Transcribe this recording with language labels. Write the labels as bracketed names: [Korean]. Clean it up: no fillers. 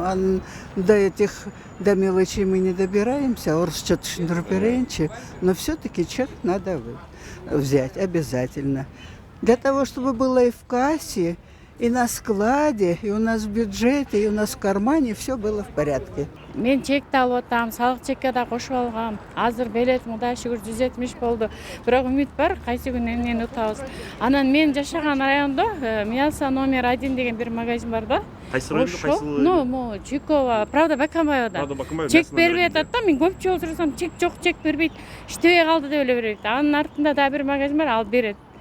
[Russian] Анын до этих до мелочей мы не добираемся, [Kyrgyz] орусча түшүндүрүп берейинчи. [Russian] Но все-таки чек надо взять обязательно. Для того, чтобы было и в кассе, и на складе, и у нас в бюджете, и у нас в кармане все было в порядке. [Kyrgyz] Мен чекти алып атам, салык чекке да кошуп алгам. Азыр билетим Кудайга шүгүр 170 болду. Бирок үмүт бар, кайсы күнү эмнени утабыз. Анан мен жашаган райондо Миаса номер 1 деген бир магазин бар да. Кайсы районда, Ошо, кайсы? ну, Чуйкова, правда Бакамбаевда. Правда Бакамбаев. Чек бербей атат да, мен көп жолу сурасам, чек жок, чек бербейт. Иштебей калды деп эле берет. Анын артында да бир магазин бар, ал берет.